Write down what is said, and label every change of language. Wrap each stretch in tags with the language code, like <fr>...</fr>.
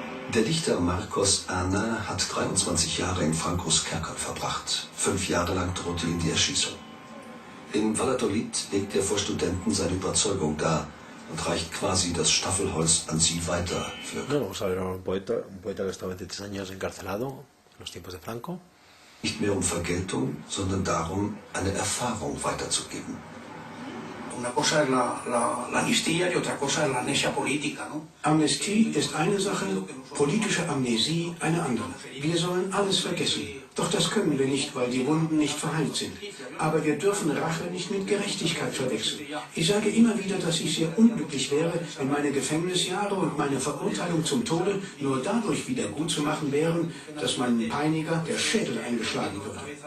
<de>Der Dichter Marcos Ana hat 23 Jahre in Francos Kerker verbracht. 5 Jahre lang drohte ihm die Erschießung. In Valladolid legt er vor Studenten seine Überzeugung dar und reicht quasi das Staffelholz an sie weiter.</de> <es>No, vamos a ver a un poeta que estaba 23 años encarcelado en los tiempos de Franco.</es> <de>Nicht mehr um Vergeltung, sondern darum, eine Erfahrung weiterzugeben.</de> <es>Una cosa es la amnistía y otra cosa es la amnesia política, ¿no?</es> <de>Amnestie ist eine Sache, politische Amnesie eine andere. Wir sollen alles vergessen. Doch das können wir nicht, weil die Wunden nicht verheilt sind. Aber wir dürfen Rache nicht mit Gerechtigkeit verwechseln. Ich sage immer wieder, dass ich sehr unglücklich wäre, wenn meine Gefängnisjahre und meine Verurteilung zum Tode nur dadurch wieder gut zu machen wären, dass meinem Peiniger der Schädel eingeschlagen würde.</de>